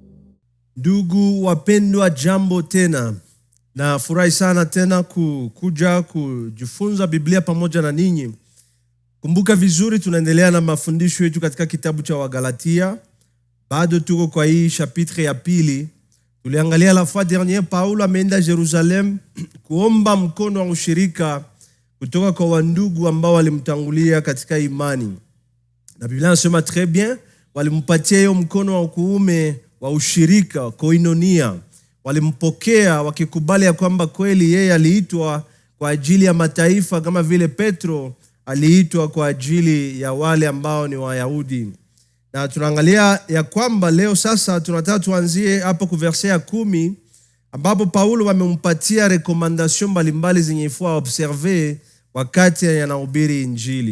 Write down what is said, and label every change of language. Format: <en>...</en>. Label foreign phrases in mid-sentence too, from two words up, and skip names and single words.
<sw>Ndugu wapendwa, jambo tena. Na furahi sana tena kuja kujifunza Biblia pamoja na ninyi. Kumbuka vizuri, tunaendelea na mafundisho yetu katika kitabu cha Wagalatia. Bado tuko kwa hii chapitre ya pili. Tuliangalia</sw> <fr>la fois dernière</fr> <sw>Paulo ameenda Jerusalem kuomba mkono wa ushirika kutoka kwa wandugu ambao walimtangulia katika imani. Na Biblia inasema</sw> <fr>très bien,</fr> <sw>walimpatia hiyo mkono wa kuume wa ushirika, koinonia. Walimpokea wakikubali ya kwamba kweli yeye aliitwa kwa ajili ya mataifa kama vile Petro aliitwa kwa ajili ya wale ambao ni Wayahudi. Na tunaangalia ya kwamba leo sasa tunataka tuanzie hapo kwa verse ya 10 ambapo Paulo wamempatia recommandation mbalimbali zenye ifaa observer wakati anahubiri Injili.</sw>